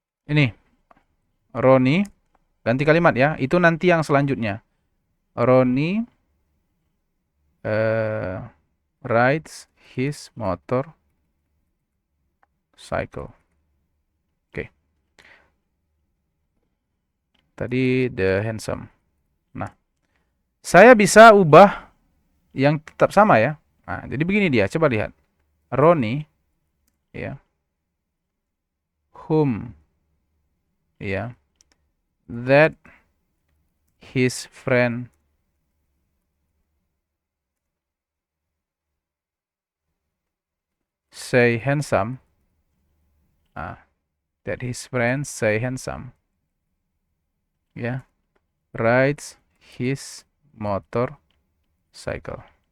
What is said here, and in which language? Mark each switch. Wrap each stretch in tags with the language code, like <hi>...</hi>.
<id>Ini Roni, ganti kalimat ya. Itu nanti yang selanjutnya.</id> <en>Roni rides his motor cycle.</en> <id>Oke. Tadi</id> <en>the handsome.</en> <id>Nah, saya bisa ubah yang tetap sama ya. Nah, jadi begini dia. Coba lihat.</id> <en>Roni, ya, whom, ya, that his friend say handsome, that his friend say handsome, ya, rides his motor cycle.</en>